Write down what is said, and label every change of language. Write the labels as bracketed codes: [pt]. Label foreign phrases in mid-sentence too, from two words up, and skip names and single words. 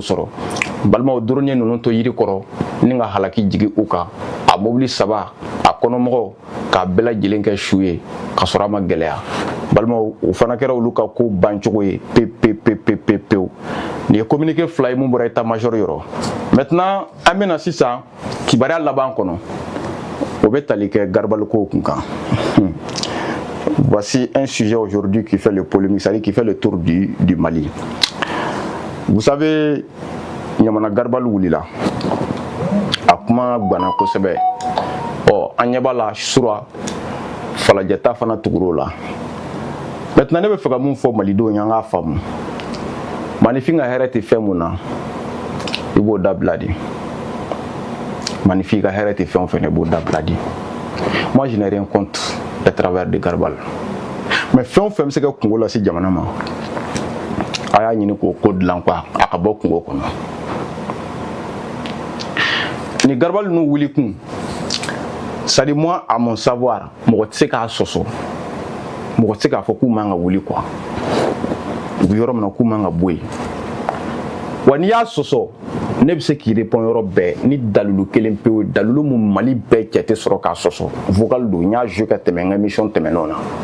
[bm] sɔrɔ balimaw drone ninnu to yiri kɔrɔ ni ka halaki jigi u kan a mobili 3 a kɔnɔmɔgɔw k'a bɛɛ lajɛlen kɛ su ye ka sɔrɔ a ma gɛlɛya balimaw o fana kɛra olu ka ko bancogo ye pewu nin ye communiqué 2 ye mun bɔra état-major yɔrɔ maintenant an bɛna sisan kibaruya laban kɔnɔ o bɛ tali kɛ Garbaliko kun kan [fr] voici un sujet aujourd'hui qui fait le polémique, c'est-à-dire qui fait le tour du Mali. Vous savez, [bm] Ɲamana Garibali wulila a kuma gwana kosɛbɛ an ɲɛ b'a la sura falajɛta fana tugura o la. Maintenant ne bɛ fɛ ka mun fɔ malidenw ye an k'a faamu manifin ka hɛrɛ tɛ fɛn mun na i b'o dabila de manifin ka hɛrɛ tɛ fɛn o fɛn na i b'o dabila de. [fr] Moi je n'ai rien contre à travers de [bm] Garibali mais fɛn o fɛn bɛ se ka kungo lase jamana ma a y'a ɲini k'o ko dilan quoi a ka bɔ kungo kɔnɔ. Ni Garibali ninnu wuli kun [fr] c'est-à-dire moi à mon savoir [bm] mɔgɔ tɛ se k'a sɔsɔ mɔgɔ tɛ se k'a fɔ k'u man ka wuli quoi u bɛ yɔrɔ min na k'u man ka bɔ yen wa n'i y'a sɔsɔ ne bɛ se k'i répond yɔrɔ bɛɛ ni dalilu kelen pewu dalilu mun Mali bɛɛ cɛ tɛ sɔrɔ k'a sɔsɔ vocal don n y'a joué ka tɛmɛ n ka émission tɛmɛnenw na